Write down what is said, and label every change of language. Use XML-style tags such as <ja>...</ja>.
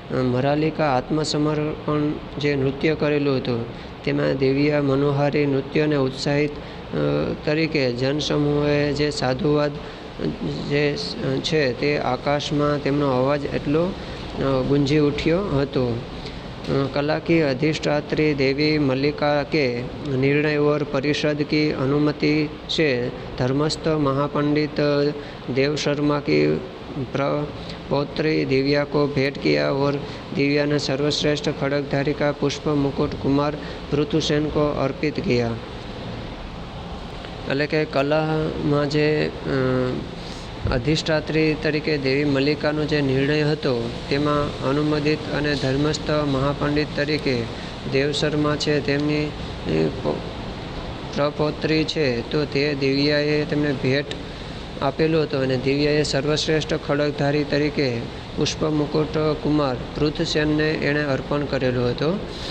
<gu>મરાલિકા આત્મસમર્પણ જે નૃત્ય કરેલું હતું તેમાં દિવ્યા મનોહારી નૃત્યને ઉત્સાહિત તરીકે જનસમૂહે જે સાધુવાદ જે છે તે આકાશમાં તેમનો અવાજ એટલો ગુંજી ઉઠ્યો હતો.</gu> <hi>कला की अधिष्ठात्री देवी मल्लिका के निर्णय और परिषद की अनुमति से धर्मस्थ महापंडित देव शर्मा की प्रपौत्री दिव्या को भेंट किया और दिव्या ने सर्वश्रेष्ठ खड़गधारी का पुष्प मुकुट कुमार पृथुसेन को अर्पित किया.</hi> <gu>એટલે કે કલામાં જે અધિષ્ઠાત્રી તરીકે દેવી મલ્લિકાનો જે નિર્ણય હતો તેમાં અનુમોદિત અને ધર્મસ્થ મહાપંડિત તરીકે દેવ શર્મા છે તેમની પ્રપૌત્રી છે તો તે દિવ્યાએ તેમને ભેટ આપેલું હતું અને દિવ્યાએ સર્વશ્રેષ્ઠ ખડગધારી તરીકે પુષ્પ મુકુટ કુમાર પૃથસેનને એણે અર્પણ કરેલું હતું.</gu>